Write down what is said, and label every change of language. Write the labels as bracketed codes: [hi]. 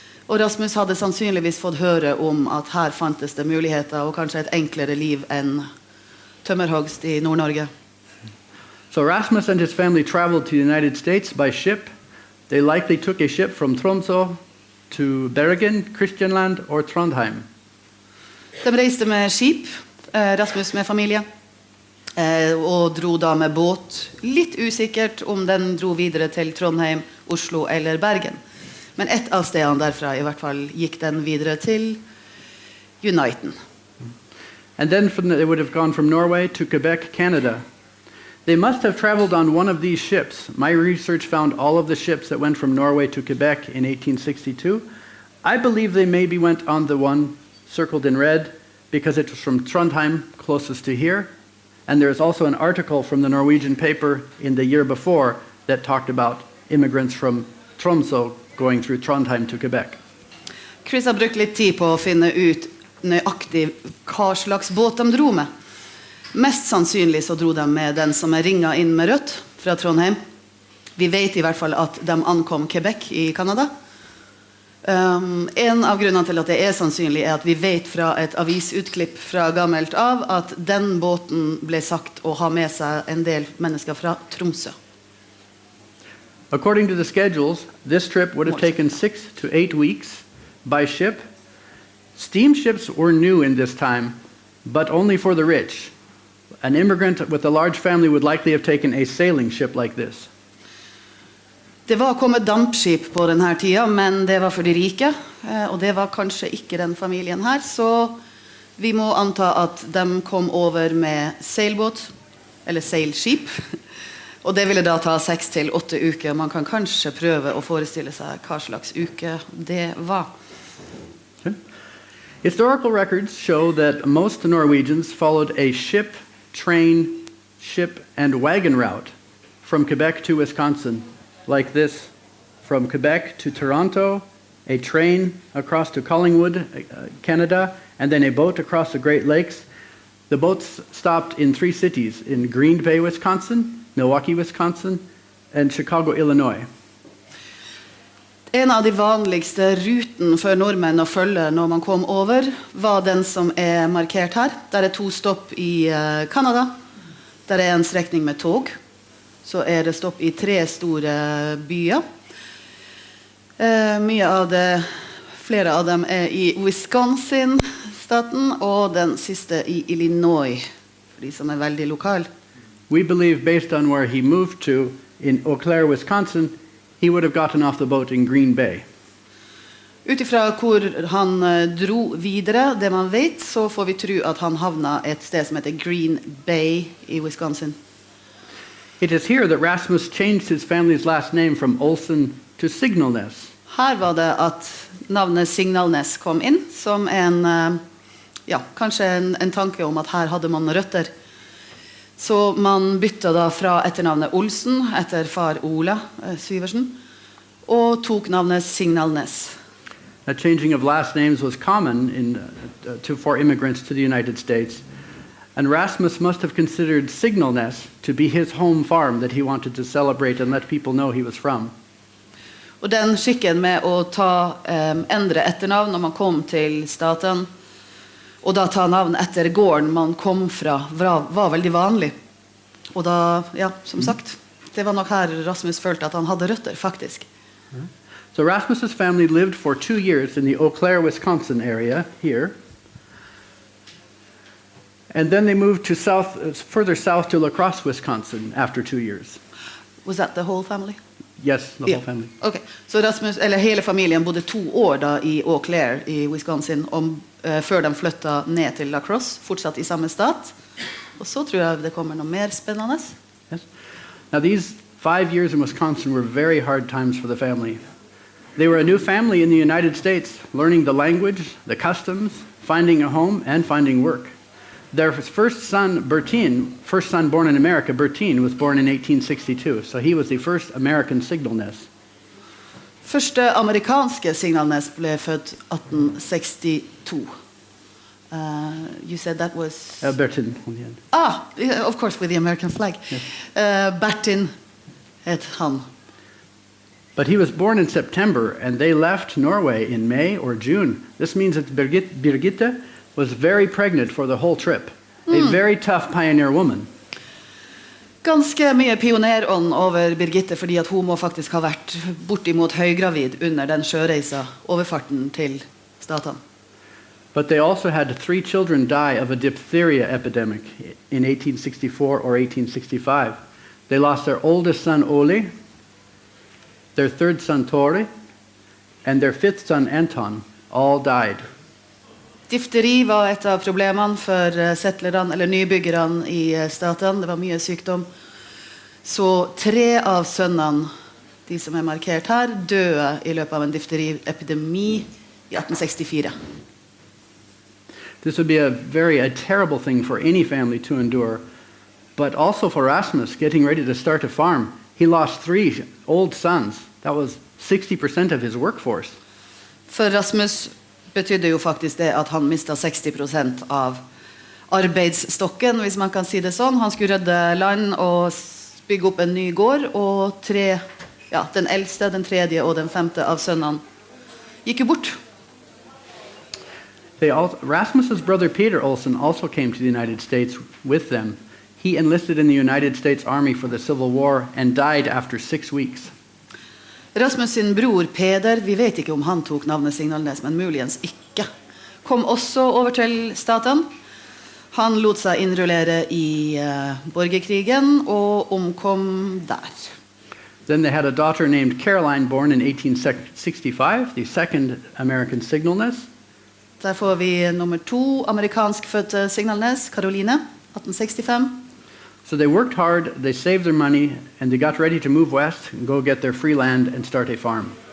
[no] Og Rasmus hadde sannsynligvis fått høre om at her fantes det muligheter og kanskje et enklere liv enn tømmerhogst i Nord-Norge. [en] So Rasmus and his family traveled to the United States by ship. They likely took a ship from Tromsø to Bergen, Christianland or Trondheim. De reiste med skip, Rasmus med familie, og dro da med båt. Litt usikkert om den dro videre til Trondheim, Oslo eller Bergen. Men ett av stedene derfra i hvert fall gikk den videre til Uniten. And then they would have gone from Norway to Quebec, Canada. They must have traveled on one of these ships. My research found all of the ships that went from Norway to Quebec in 1862. I believe they maybe went on the one circled in red because it was from Trondheim, closest to here. And there's also an article from the Norwegian paper in the year before that talked about immigrants from Tromsø going through Trondheim to Quebec. [no] Chris har brukt litt tid på å finne ut nøyaktig hva slags båt de dro med. Mest sannsynlig så dro de med den som er ringet inn med rødt fra Trondheim. Vi vet i hvert fall at de ankom Quebec i Kanada. En av grunnene til at det er sannsynlig er at vi vet fra et avisutklipp fra gammelt av at den båten ble sagt å ha med seg en del mennesker fra Tromsø. [en] According to the schedules, this trip would have taken 6 to 8 weeks by ship. Steamships were new in this time, but only for the rich. An immigrant with a large family would likely have taken a sailing ship like this. [no] Det var kommet dampskip på denne tida, men det var for de rike, og det var kanskje ikke den familien her, så vi må anta at de kom over med seilbåt, eller seilskip, og det ville da ta 6 til 8 uker. Man kan kanskje prøve å forestille seg hva slags uke det var. [en] Historical records show that most Norwegians followed a ship, train, ship, and wagon route from Quebec to Wisconsin, like this. From Quebec to Toronto, a train across to Collingwood, Canada, and then a boat across the Great Lakes. The boats stopped in 3 cities, in Green Bay, Wisconsin, Milwaukee, Wisconsin, and Chicago, Illinois. [no] En av de vanligste ruten for nordmenn å følge når man kom over, var den som markert her. Der 2 stopp i Kanada. Der en strekning med tog. Så det stopp i 3 store byer. Flere av dem i Wisconsin-staten, og den siste i Illinois, for de som veldig lokal. [en] We believe, based on where he moved to in Eau Claire, Wisconsin, he would have gotten off the boat in Green Bay. [no] Utifra hvor han dro videre, det man vet, så får vi tro at han havna et sted som heter Green Bay i Wisconsin. [en] It is here that Rasmus changed his family's last name from Olsen to Signalness. [no] Her var det at navnet Signalness kom inn, som kanskje en tanke om at her hadde man røtter. Så man bytta da fra etternavnet Olsen, etter far Ola Syversen, og tok navnet Signalness. [en] That changing of last names was common for immigrants to the United States. And Rasmus must have considered Signalness to be his home farm that he wanted to celebrate and let people know he was from. [no] Og den skikken med å endre etternavn når man kom til staten, og da ta navn etter gården man kom fra, var veldig vanlig. Og da, som sagt, det var nok her Rasmus følte at han hadde røtter, faktisk. [en] So Rasmus's family lived for 2 years in the Eau Claire, Wisconsin area here. And then they moved to further south to La Crosse, Wisconsin after 2 years. Was that the whole family? Yes, the whole family. [no] Okay. Så hele familien bodde 2 år da i Eau Claire i Wisconsin, før de flyttet ned til La Crosse, fortsatt i samme stat. Og så tror jeg det kommer noe mer spennende. [en] Yes. Now these 5 years in Wisconsin were very hard times for the family. They were a new family in the United States, learning the language, the customs, finding a home, and finding work. Their first son, born in America, Bertine, was born in 1862, so he was the first American Signalness. [no] Første amerikanske Signalness ble født 1862. [en] You said that was... Bertine, on the end. Of course, with the American flag. Yes. [no] Bertin het han. [en] But he was born in September, and they left Norway in May or June. This means that Birgitte was very pregnant for the whole trip. A very tough pioneer woman. [no] Ganske mye pionerånd over Birgitte, fordi at hun må faktisk ha vært bortimot høygravid under den sjøreisa, overfarten til staten. [en] But they also had 3 children die of a diphtheria epidemic in 1864 or 1865. They lost their oldest son, Oli, their 3rd son, Tori, and their 5th son, Anton, all died. [no] Difteri var et av problemene for settlerne, eller nybyggerne i staten. Det var mye sykdom. Så 3 av sønnene, de som markert her, døde i løpet av en difteriepidemi i 1864. [en] This would be a terrible thing for any family to endure, but also for Rasmus, getting ready to start a farm. He lost 3 old sons. That was 60% of his workforce. [no] For Rasmus betydde jo faktisk det at han mistet 60% av arbeidsstokken, hvis man kan si det sånn. Han skulle rydde land og bygge opp en ny gård, og den eldste, den 3. og den 5. av sønnene gikk jo bort. [en] Rasmus's brother Peter Olsen also came to the United States with them. He enlisted in the United States Army for the Civil War and died after 6 weeks. [no] Rasmus sin bror Peder, vi vet ikke om han tok navnet Signalness, men muligens ikke, kom også over til staten. Han lot seg innrullere i borgerkrigen og omkom der. [en] Then they had a daughter named Caroline born in 1865, the second American Signalness. [no] Der får vi nummer 2, amerikanskfødte Signalness, Caroline, 1865. [en] So they worked hard, they saved their money, and they got ready to move west and go get their free land and start a farm.